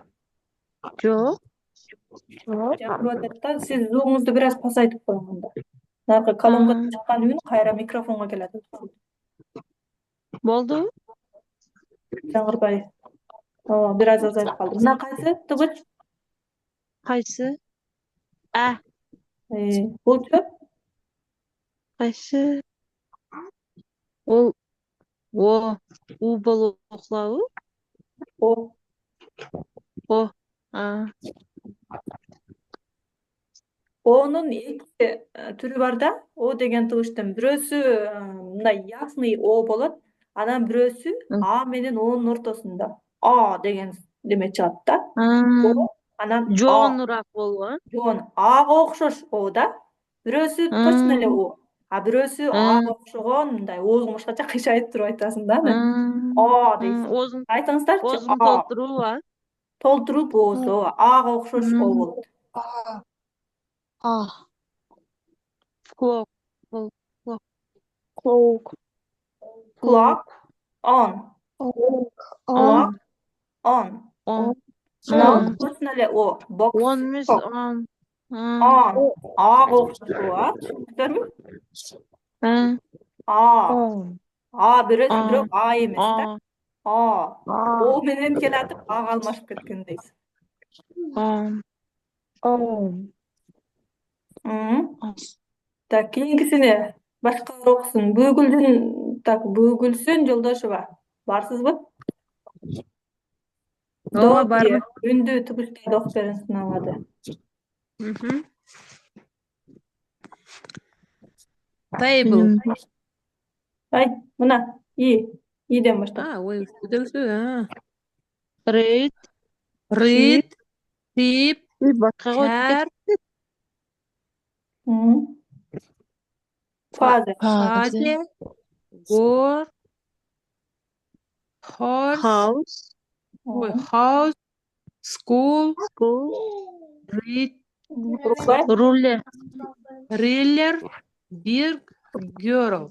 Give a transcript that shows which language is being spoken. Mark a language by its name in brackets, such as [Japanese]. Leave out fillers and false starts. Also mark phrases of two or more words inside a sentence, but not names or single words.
[Kazakh] Жоқ. [Kyrgyz] Жаңырып атат да, сиз звугуңузду бир аз пасайтып коюң анда. Наркы колонкадан чыккан үн кайра микрофонго келет. Болды? Жаңырбай. Бир аз азайып калды. Мына кайсы тугуч? [Kazakh] Қайсы? [Kyrgyz] Булчу? Қайсы? Ол у болуп окулабы? О. О'нун эки түрү бар да. О деген тугуштун бирөөсү мындай ясный О болот. Анан бирөөсү А менен О'нун ортосунда. А деген деме чыгат да. О, анан Жоонураак болуп, жоон. Ага окшош О да. Бирөөсү точно эле О. А бирөөсү Ага окшогон мындай оозуң башкача кыйшайып туруп айтасың да анан. А дейсиң. Айтыңыздарчы. Оозун толтурууба? Толтуруп О'су Ага окшош О болот. [English] Clock. Clock on. Clock on. [Kyrgyz] Мына точно эле О. [English] Box. [Kyrgyz] On эмес on. [English] On. [Kyrgyz] Ага окшошу, түшүндүңүздөрбү? Бирок А эмес да. О менен келатып Ага алмашып кеткендейсиң. Так, кийинкисине башкалар окусун. Бөгүлсүн Жолдошева. Барсызбы? Ооба, бармын. Үндүү тугуштарды окуп бериңиз сыналады. [English] Table. [Kyrgyz] Мына Иден баштап. [English] Read, tip, cat, father, go, house, school, read, ruler, big, girl.